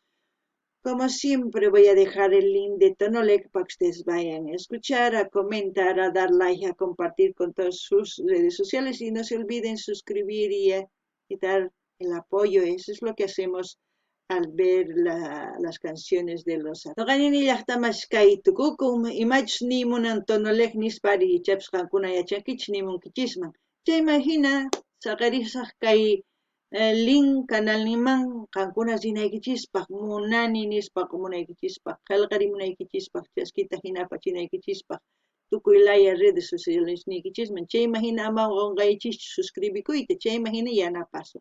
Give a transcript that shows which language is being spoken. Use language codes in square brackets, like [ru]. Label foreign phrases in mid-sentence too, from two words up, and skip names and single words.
[es] Como siempre voy a dejar el link de Tonolec para que ustedes vayan a escuchar, a comentar, a dar like, a compartir con todas sus redes sociales y no se olviden suscribir y dar el apoyo. Eso es lo que hacemos al ver las canciones de los [qu] Toqanini llaqtamas kay tukukum imachus nimunan Tonolec nispari chaps qankuna yachankichis nimunkichisman chayman hina saqarisaq kay link canalniman qankuna rinaykichispaq munani nispa munaykichispaq qillqarimunaykichispaq chaskita hina apachinaykichispaq tukuy laya [es] redes sociales [qu] niykichisman chayman hina ama qunqaychis suscribikuyta chayman hina yanapasun.